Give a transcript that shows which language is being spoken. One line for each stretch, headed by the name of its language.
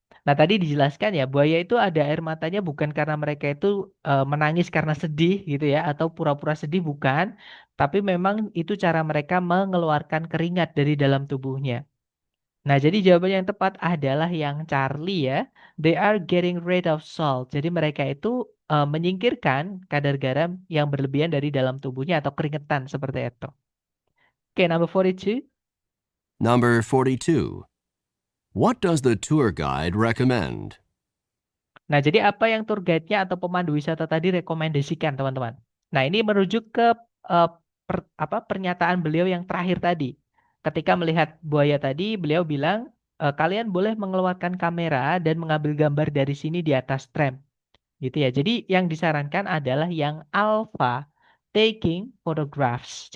Indonesian: Nah, tadi dijelaskan ya, buaya itu ada air matanya bukan karena mereka itu menangis karena sedih gitu ya, atau pura-pura sedih bukan, tapi memang itu cara mereka mengeluarkan keringat dari dalam tubuhnya. Nah, jadi jawaban yang tepat adalah yang Charlie ya.
English: They are getting rid of salt.
Indonesian: Jadi mereka itu menyingkirkan kadar garam yang berlebihan dari dalam tubuhnya atau keringetan seperti itu. Oke,
English: number 42. Number 42. What does the tour guide recommend?
Indonesian: Nah, jadi apa yang tour guide-nya atau pemandu wisata tadi rekomendasikan, teman-teman? Nah, ini merujuk ke pernyataan beliau yang terakhir tadi. Ketika melihat buaya tadi, beliau bilang, kalian boleh mengeluarkan kamera dan mengambil gambar dari sini di atas tram. Gitu ya. Jadi yang disarankan adalah yang alpha,
English: taking photographs.